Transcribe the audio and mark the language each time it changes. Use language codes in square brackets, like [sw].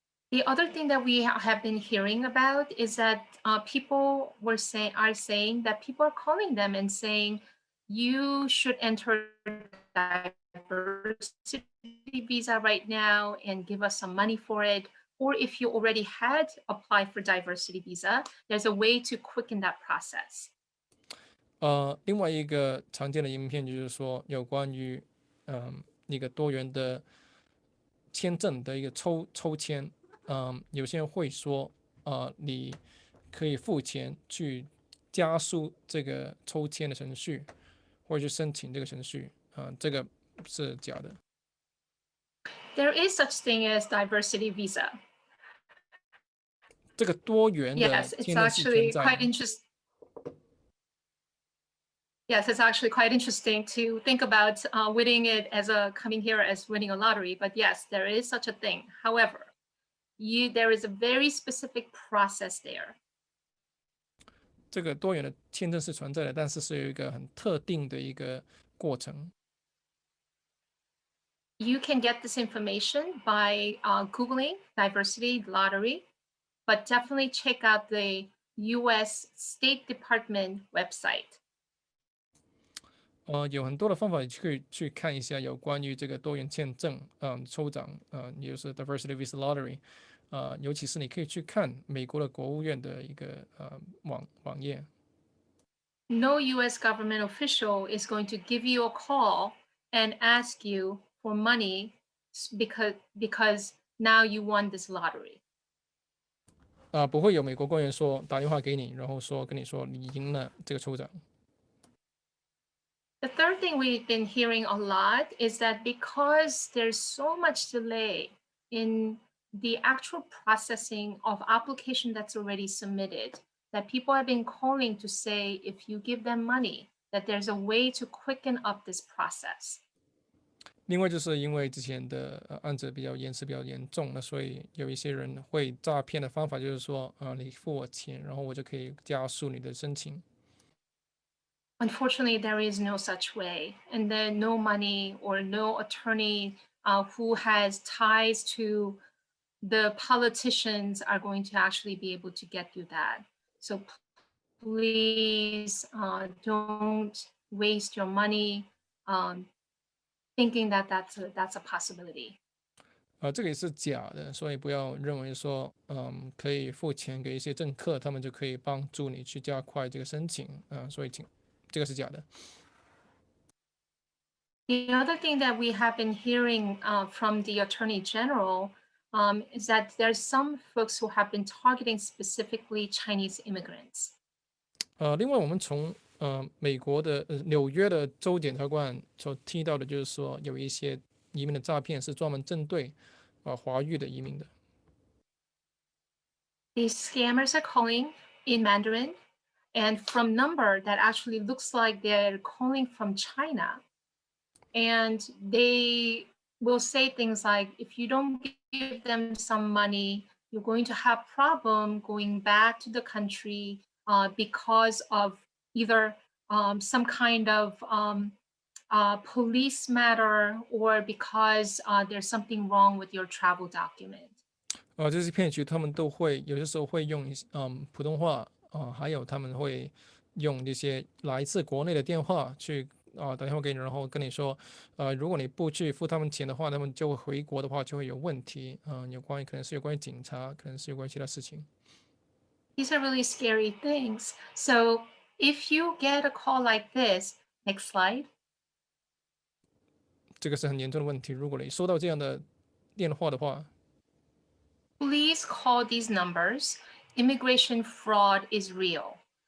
[en] The other thing that we have been hearing about is that people are saying that people are calling them and saying you should enter diversity visa right now and give us some money for it. Or if you already had applied for diversity visa, there's a way to quicken that process. [zh] 另外一个常见的移民骗局就是说，有关于一个多元的签证的一个抽签，有些人会说，你可以付钱去加速这个抽签的程序，或者去申请这个程序，这个是假的。 [en] There is such thing as diversity visa. [zh] 这个多元的 [en] Yes, it's actually quite interesting. Yes, it's actually quite interesting to think about winning it as coming here as winning a lottery. But yes, there is such a thing. However, there is a very specific process there. [zh] 这个多元的签证是存在的，但是是有一个很特定的一个过程。 [en] You can get this information by Googling diversity lottery, but definitely check out the US State Department website. [zh] 有很多的方法可以去看一下有关于这个多元签证，抽奖，也就是 diversity visa lottery，尤其是你可以去看美国的国务院的一个网页。 [en] No US government official is going to give you a call and ask you for money because now you won this lottery. [zh] 不会有美国官员打电话给你，然后跟你说你赢了这个抽奖。 [en] The third thing we've been hearing a lot is that because there's so much delay in the actual processing of application that's already submitted, that people have been calling to say if you give them money, that there's a way to quicken up this process. [zh] 另外就是因为之前的案子比较延迟比较严重，那所以有一些人会诈骗的方法就是说，你付我钱，然后我就可以加速你的申请。 [en] Unfortunately, there is no such way, and then no money or no attorney who has ties to the politicians are going to actually be able to get you that. So please don't waste your money thinking that that's a possibility. [zh] 这个也是假的，所以不要认为说，可以付钱给一些政客，他们就可以帮助你去加快这个申请，所以这个是假的。 [en] The other thing that we have been hearing from the Attorney General is that there's some folks who have been targeting specifically Chinese immigrants. [zh] 另外我们从美国的纽约的州检察官所提到的，就是说有一些移民的诈骗是专门针对华裔的移民的。 [en] These scammers are calling in Mandarin, and from number that actually looks like they're calling from China. And they will say things like, if you don't give them some money, you're going to have problem going back to the country because of either some kind of police matter or because there's something wrong with your travel document. [zh] 这些骗局他们都会有些时候会用普通话还有他们会用这些来自国内的电话去打电话给你，然后跟你说如果你不去付他们钱的话，他们就会回国的话就会有问题，可能是有关于警察，可能是有关于其他事情。 [en] These are really scary things. So if you get a call like this, next slide. [zh] 这个是很严重的问题。如果你收到这样的电话的话， [en] Please call these numbers. Immigration fraud is real.